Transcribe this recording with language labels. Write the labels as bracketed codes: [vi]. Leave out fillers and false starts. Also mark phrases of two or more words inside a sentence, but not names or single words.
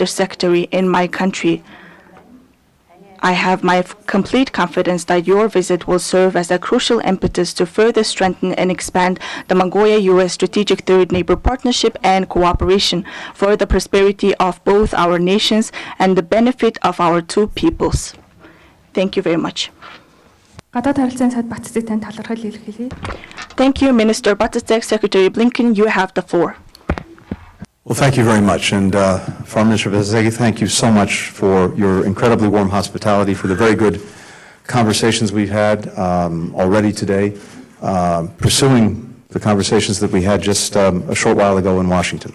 [en] Secretary, in my country. I have my complete confidence that your visit will serve as a crucial impetus to further strengthen and expand the Mongolia-U.S. Strategic Third Neighbor Partnership and cooperation for the prosperity of both our nations and the benefit of our two peoples. Thank you very much. [mn] Гадаад харилцааны сайд Battsetseg танд талархал илэрхийлье. [en] Thank you, Minister Battsetseg. Secretary Blinken, you have the floor. Well, thank you very much. And Foreign Minister Battsetseg, thank you so much for your incredibly warm hospitality, for the very good conversations we've had already today, pursuing the conversations that we had just a short while ago in Washington.